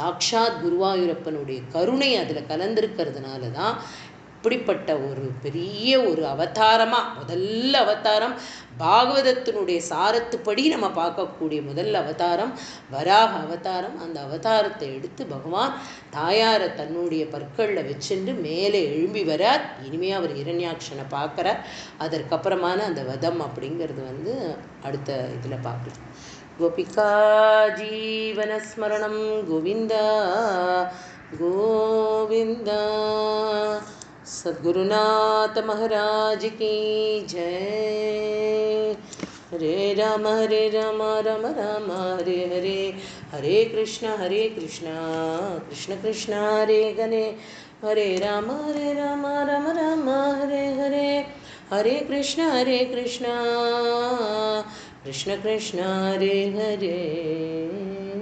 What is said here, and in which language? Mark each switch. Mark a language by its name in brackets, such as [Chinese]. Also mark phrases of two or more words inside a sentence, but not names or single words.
[Tamil] சாக்ஷாத் குருவாயூரப்பனுடைய கருணை அதில் கலந்திருக்கிறதுனால தான் அப்படிப்பட்ட ஒரு பெரிய ஒரு அவதாரமாக முதல்ல அவதாரம் பாகவதத்தினுடைய சாரத்துப்படி நம்ம பார்க்கக்கூடிய முதல் அவதாரம் வராக அவதாரம். அந்த அவதாரத்தை எடுத்து பகவான் தாயாரை தன்னுடைய பற்களில் வச்சுட்டு மேலே எழும்பி வரார். இனிமையாக அவர் இரண்யாட்சனை பார்க்குறார். அதற்கப்புறமான அந்த வதம் அப்படிங்கிறது அடுத்த இதில் பார்க்கலாம். [Sanskrit] गोपिका जीवनस्मरणं गोविन्द गोविन्द। [Hindi] सद्गुरुनाथ महाराज की जय। [Sanskrit] हरे राम राम राम हरे हरे, हरे कृष्ण कृष्ण कृष्ण हरे हरे राम राम राम हरे हरे, हरे कृष्ण कृष्ण कृष्ण कृष्ण हरे हरे।